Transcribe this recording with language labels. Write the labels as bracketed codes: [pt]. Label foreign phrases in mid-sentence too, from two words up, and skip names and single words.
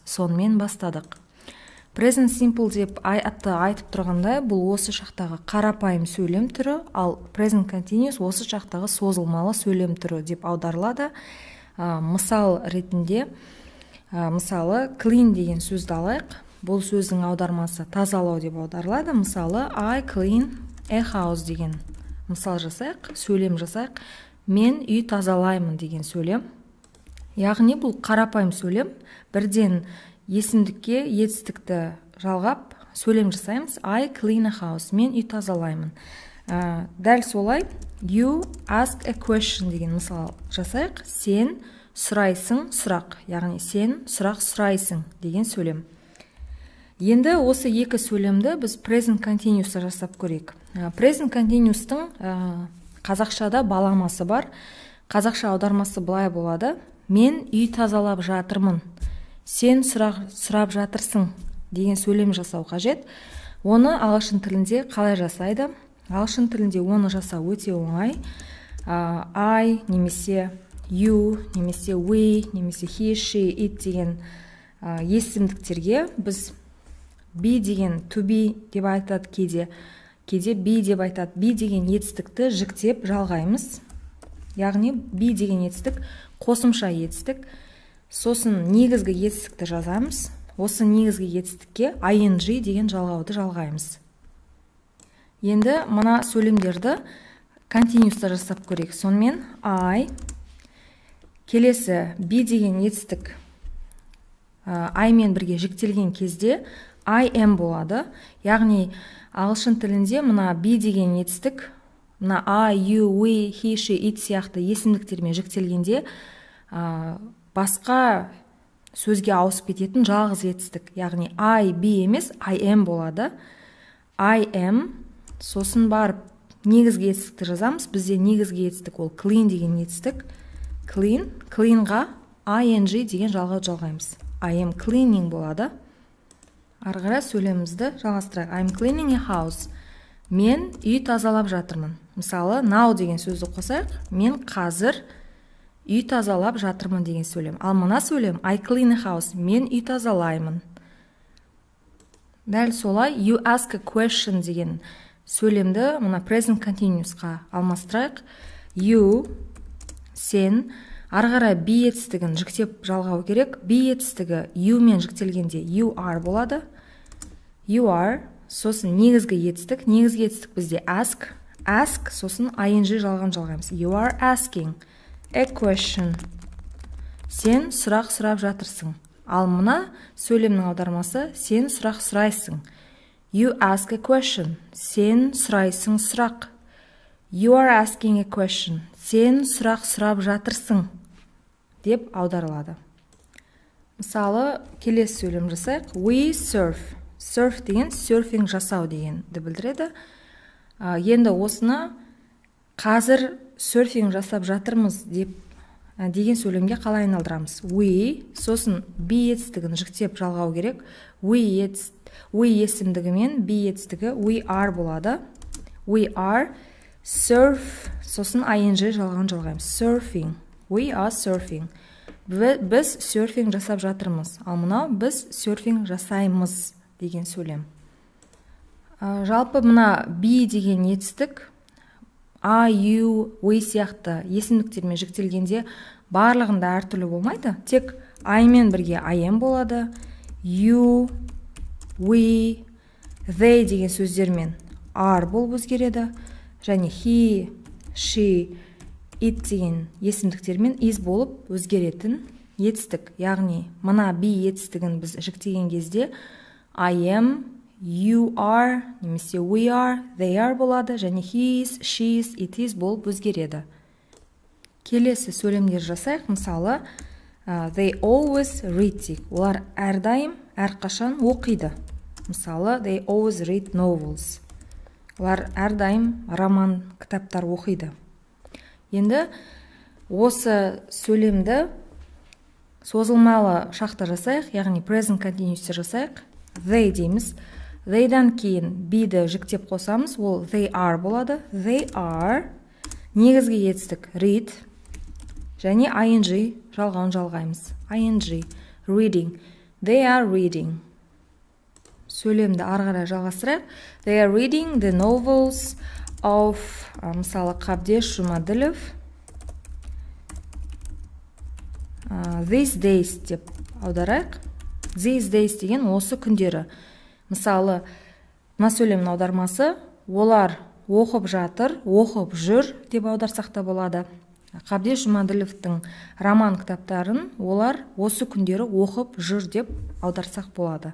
[kk] Сонымен бастадық. [en] Present simple [kk] деп айтып тұрғанда, бұл осы шақтағы қарапайым сөйлем түрі, ал [en] present continuous [kk] осы шақтағы созылмалы сөйлем түрі деп аударылады. Мысал ретінде, мысалы clean деген сөзді алайық. Бұл сөздің аудармасы тазалау деп аударылады. Мысалы, [en] I clean a house [kk] деген мысал жасайық, сөйлем жасайық. Мен үй тазалаймын деген сөйлем. Яғни бұл қарапайым сөйлем. Бірден есімдікке етістікті жалғап сөйлем жасаймыз. [en] I clean a house. [kk] Мен үй тазалаймын. Дәл солай [en] you ask a question [kk] деген мысал жасайық. Сен сұрайсың, сұрақ. Яғни сен сұрақ сұрайсың деген сөйлем. Енді осы екі сөйлемді біз [en] present continuous [kk] жасап көрейік. [en] Present continuous-тың [kk] қазақшада баламасы бар. Қазақша аудармасы былай болады. Мен үй тазалап жатырмын. Сен сұрап жатырсың деген сөйлем жасау қажет. Оны ағылшын тілінде қалай жасайды? Ағылшын тілінде оны жасау өте оңай. I немесе you немесе we немесе [en] he, she, it [kk] деген есімдіктерге біз be деген [en] to be [kk] деп айтады кейде be деп айтады. Be деген етістікті жіктеп жалғаймыз. Яғни be деген етістік қосымша етістік. Сосын негізгі етістікті жазамыз. Осы негізгі етістікке ing деген жалғауды жалғаймыз. Енді мына сөйлемдерді continuous жасап көрейік. Сонымен I келесі be деген етістік I мен бірге жіктелген кезде [en] I am [kk] болады. Яғни ағылшын тілінде мына be деген етістік, мына [en] I, you, we, he, she, it [kk] сияқты есімдіктермен жіктелгенде басқа сөзге ауысып кететін жалғыз етістік. [en] Яғни I, be емес, I am болады. I am, [kk] сосын барып негізгі етістікті жазамыз. Бізде негізгі етістік ол clean деген етістік. Clean-ға ing деген жалғауды жалғаймыз. [en] I am cleaning болады. [kk] Арғара сөйлемімізді жалғастырайық. [en] I'm cleaning a house. [kk] Мен үй тазалап жатырмын. Мысалы, now деген сөзді қосайық. Мен қазір үй тазалап жатырмын деген сөйлем. Ал мына сөйлем [en] I clean a house. [kk] Мен үй тазалаймын. Дәл солай [en] you ask a question [kk] деген сөйлемді мына [en] present continuous-қа [kk] алмастырайық. You, сен, арғара be етістігін жіктеп жалғау керек. Be етістігі you мен жіктелгенде [en] you are [kk] болады. [en] You are, [kk] сосын негізгі етістік. Негізгі етістік бізде ask. Ask, сосын ing жалғаймыз. [en] You are asking a question. [kk] Сен сұрақ сұрап жатырсың. Ал мына сөйлемнің аудармасы сен сұрақ сұрайсың. [en] You ask a question. [kk] Сен сұрайсың сұрақ. [en] You are asking a question. [kk] Сен сұрақ сұрап жатырсың деп аударылады. Мысалы, келесі сөйлем жасайық. [en] We surf. Surf [kk] деген surfing жасау дегенді білдіреді. Енді осыны қазір surfing жасап жатырмыз деген сөйлемге қалай айналдырамыз? We, сосын be етістігін жіктеп жалғау керек. We есімдігімен be етістігі [en] we are [kk] болады. [en] We are surf, [kk] сосын ing жалғаймыз. [en] Surfing. We are surfing. [kk] Біз surfing жасап жатырмыз. Ал мынау біз surfing жасаймыз деген сөйлем. Жалпы мына be деген етістік I, you, we сияқты есімдіктермен жіктелгенде барлығында әртүрлі болмайды. Тек I мен бірге [en] I am [kk] болады. [en] You, we, they [kk] деген сөздермен are болып өзгереді. Және [en] he, she, it [kk] деген есімдіктермен is болып өзгеретін етістік. Яғни мына be етістігін біз жіктеген кезде [en] I am, you are, немесе we are, they are болады. Және he is, she is, it is [kk] болып өзгереді. Келесі сөйлемдер жасайық. Мысалы, [en] they always read. [kk] Олар әрдайым, әрқашан оқиды. Мысалы, [en] they always read novels. [kk] Олар әрдайым роман, кітаптар оқиды. Енді осы сөйлемді созылмалы шақта жасайық, яғни [en] present continuous [kk] жасайық. They дейміз. They'дан кейін be-ді жіктеп қосамыз, ол [en] they are [kk] болады. [en] They are, [kk] негізгі етістік read, және ing жалғауын жалғаймыз. [en] ing, reading. They are reading. [kk] Сөйлемді арғара жалғастырайық. [en] They are reading the novels of, [kk] мысалы, Қабдеш Жұмаділов. [en] These days [kk] деп аударайық. [en] These days [kk] деген осы күндері. Мысалы, мына сөйлемнің аудармасы олар оқып жатыр, оқып жүр деп аударсақ та болады. Қабдеш Жұмаділовтың роман кітаптарын олар осы күндері оқып жүр деп аударсақ болады.